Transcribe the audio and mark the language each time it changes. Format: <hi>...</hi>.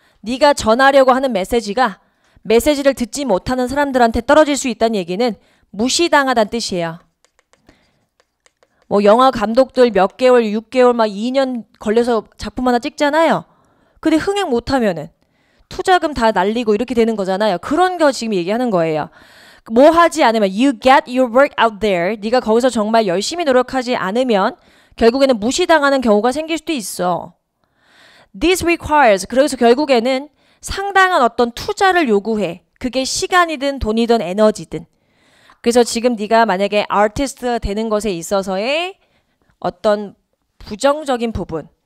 <ko>네가 전하려고 하는 메시지를 듣지 못하는 사람들한테 떨어질 수 있다는 얘기는 무시당하다는 뜻이에요. 뭐 영화 감독들 몇 개월, 6개월, 막 2년 걸려서 작품 하나 찍잖아요. 근데 흥행 못하면은 투자금 다 날리고 이렇게 되는 거잖아요. 그런 거 지금 얘기하는 거예요. 뭐 하지 않으면</ko> <en>you get your work out there.</en> <ko>네가 거기서 정말 열심히 노력하지 않으면 결국에는 무시당하는 경우가 생길 수도 있어.</ko> <en>This requires.</en> <ko>그래서 결국에는 상당한 어떤 투자를 요구해. 그게 시간이든 돈이든 에너지든. 그래서 지금 네가 만약에 아티스트가 되는 것에 있어서의 어떤 부정적인 부분.</ko>